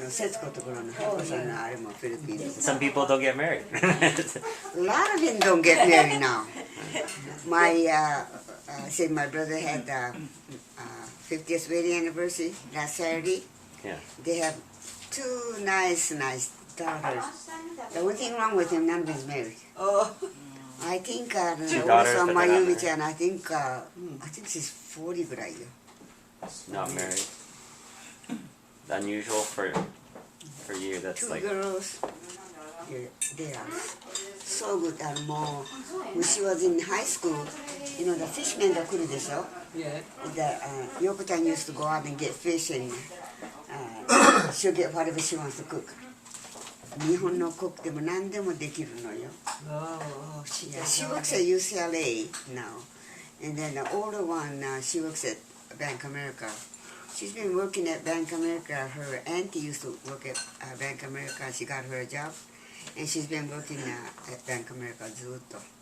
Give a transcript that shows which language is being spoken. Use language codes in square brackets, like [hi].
[ja] 節子ところのハコさんのあれもフィリピン。 [en] Some people don't get married. A lot of them don't get married now. I said my brother had 50th wedding anniversary last Saturday. Yeah. They have 2 nice daughters. The only thing wrong with him, none of them is married. Oh. I think Two daughters, but they're not Mayumi-chan, I think she's 40 [ja] ぐらいよ. [en] Not married. Unusual for you. That's 2 like girls. They are so good. When she was in high school, the fishermen that [ja] 来るでしょ? [en] Yeah. Yoko-chan used to go out and get fish, and she'll get whatever she wants to cook. [ja] 日本のコックでも何でもできるのよ. [en] Oh, Yeah, she works at UCLA now. And then the older one, she works at Bank America. She's been working at Bank America. Her auntie used to work at Bank America. She got her a job. And she's been working at Bank America [ja] ずっと.